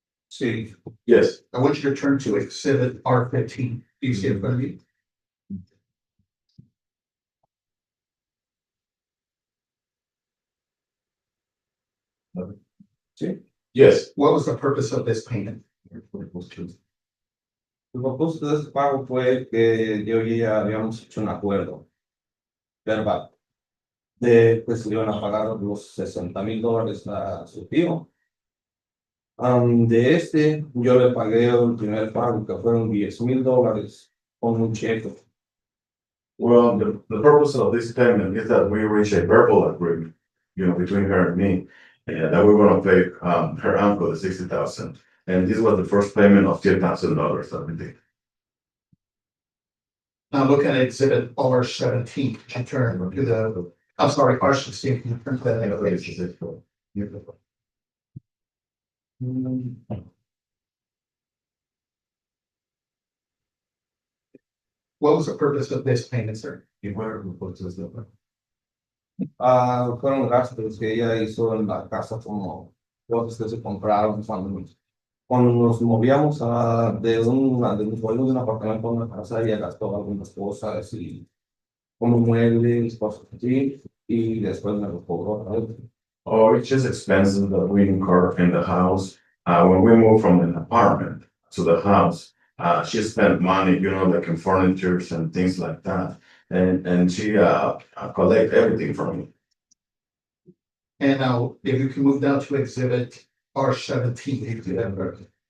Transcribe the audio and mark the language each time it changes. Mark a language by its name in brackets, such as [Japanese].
[Spanish] Sí, [English] Yes, I want you to turn to exhibit R15. Do you see it in front of you? [Spanish] sí. [English] yes. What was the purpose of this payment? [Spanish] El propósito de ese pago fue que yo y ella habíamos hecho un acuerdo verbal de pues le iban a pagar los $60,000 a su tío. De este, yo le pagué el primer pago, que fueron $10,000 con un cheque. [English] Well, the purpose of this payment is that we reach a verbal agreement, between her and me, that we're gonna pay, her uncle the 60,000. And this was the first payment of $10,000 that we did. Now look at exhibit R17. Can you turn to the, I'm sorry, R16. Can you turn to that next page? What was the purpose of this payment, sir? [Spanish] Fueron gastos que ella hizo en la casa, como cosas que se compraron cuando nos movíamos de un apartamento a una casa. Ella gastó algunas cosas y como muebles, cosas así, y después me lo cobró otra vez. [English] Or it's just expenses that we incur in the house. When we moved from an apartment to the house, she spent money, like in furnitures and things like that. And she collect everything from me. And now, if you can move down to exhibit R17, you do that first.